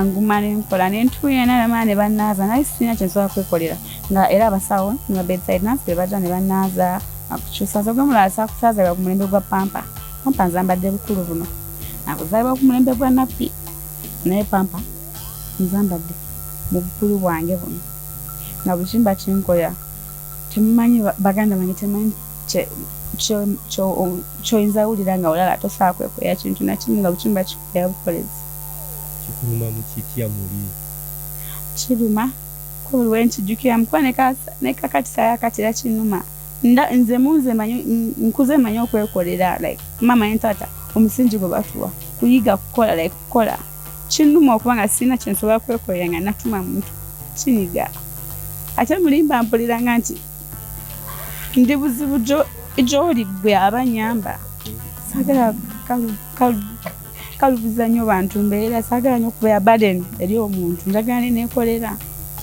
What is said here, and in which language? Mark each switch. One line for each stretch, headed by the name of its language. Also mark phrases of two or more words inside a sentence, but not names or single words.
Ganda: nguma nenkola nentuuya nalama ne bannaaza naye sirina kye nsobola kwekolera nga era abasawo ne ba bedside nurse be bajja ne bannaaza akukyusa so gwemulala sakusaazalibwa ku mulembe gwa pampa nzambadde bukulu buno nakuzaalibwa ku mulembe gwa nappi naye pampa nzambadde mu bukulu bwange buno nga buli kimba kinkolera temumanyi baganda bange temanyi kyoyinza wulira nga olala tosobola kwekolera kintu nakimu nga buli kimba kikolera bukolezi kiruma mu kitya muli kiruma ko buli wenkijjukira mukuba nekakatisa yakatira kinuma nze munze nkuze manyi okwekolera like mama and tata omusingi gwe batuwa kuyiga kukola like kukola kinuma okuba nga sirina kye nsobola kwekolera nga natuma muntu kinyiga ate mulimba mpuliranga nti ndi buzibu gy'oli gwe abanyamba saagala kalubuza nnyo bantu mbeera saagala nnyo okubeera burden eri omuntu njagala neneekolera